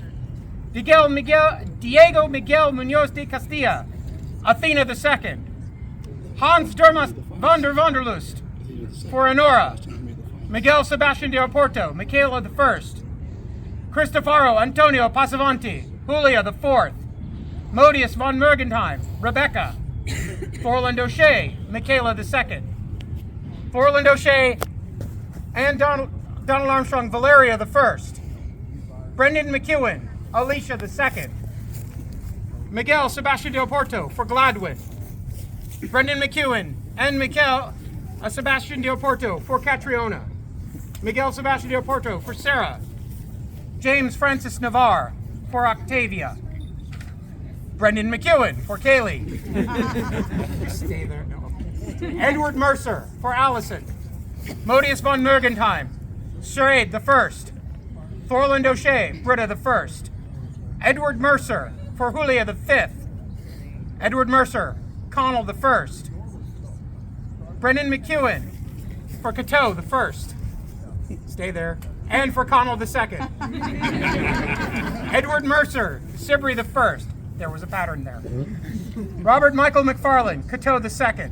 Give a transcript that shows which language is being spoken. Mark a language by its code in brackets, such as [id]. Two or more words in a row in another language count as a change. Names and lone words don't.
[en] Diego Miguel Munoz de Castilla, Athena II, Hans Durmast van der Lust for Honora, Miguel Sebastian de Oporto, Michaela I, Cristoforo Antonio Passavanti, Julia IV, Modius von Mergentheim, Rebecca, Thorland O'Shea, Michaela II, Thorland O'Shea and Donald Armstrong, Valeria I, Brendan McEwen, Alicia II, Miguel Sebastian de Oporto for Gladwin, Brendan McEwen and Miguel Sebastian de Oporto for Catriona, Miguel Sebastian de Oporto for Sarah, James Francis Navarre for Octavia, Brendan McEwen for Kaylee, stay there, no. Edward Mercer for Allison, Modius von Mergentheim, Sherade I, Thorland O'Shea, Britta I, Edward Mercer for Julia V, Edward Mercer, Connell the First. Brennan McEwen for Cateau the First. Stay there. And for Connell the Second. Edward Mercer, Sibrey the First. There was a pattern there. Robert Michael McFarlane, Cateau the Second.